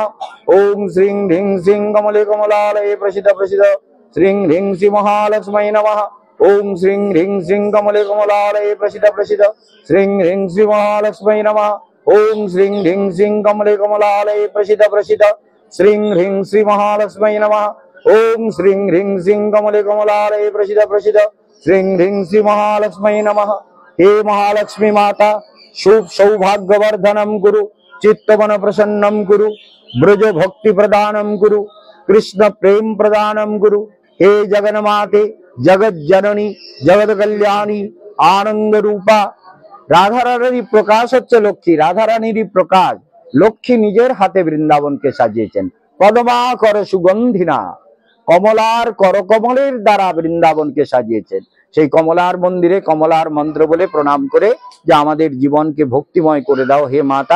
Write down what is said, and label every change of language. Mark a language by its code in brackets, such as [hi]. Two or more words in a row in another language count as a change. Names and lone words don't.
[sa] ওং শ্রীং হ্রিং শ্রীং কমলে কমলালয়ে প্রসিদ প্রসিদ শ্রীং হ্রিং শ্রী মহালক্ষ্মী নমঃ। ওং শ্রীং হ্রিং শ্রীং কমলে কমলালয়ে প্রসিদ প্রসিদ শ্রীং হ্রিং শ্রী মহালক্ষ্মী নমঃ। ওং শ্রীং হ্রিং শ্রীং কমলে কমলালয়ে প্রসিদ প্রসিদ শ্রীং হ্রিং শ্রী মহালক্ষ্মী নমঃ। ओम श्रीं ह्रीं श्रीं कमले कमलालये प्रसीद प्रसीद श्रीं ह्रीं श्री महालक्ष्मी नमः। हे महालक्ष्मी माता शुभ सौभाग्यवर्धनम कुरु चित्तवन प्रसन्नम कुरु ब्रज भक्ति प्रदानम कुरु कृष्ण प्रेम प्रदानम कुरु। हे जगन्माते जगत जननी जगत कल्याणी आनंद रूपा [bn] রাধারানীর প্রকাশ হচ্ছে লক্ষ্মী, রাধারানীরই প্রকাশ। লক্ষ্মী নিজের হাতে বৃন্দাবনকে সাজিয়েছেন। [sa] পদ্মাকর সুগন্ধিনা, [bn] কমলার করকমলের দ্বারা বৃন্দাবনকে সাজিয়েছেন। সেই কমলার মন্দিরে কমলার মন্ত্র বলে প্রণাম করে যে আমাদের জীবনকে ভক্তিময় করে দাও হে মাতা।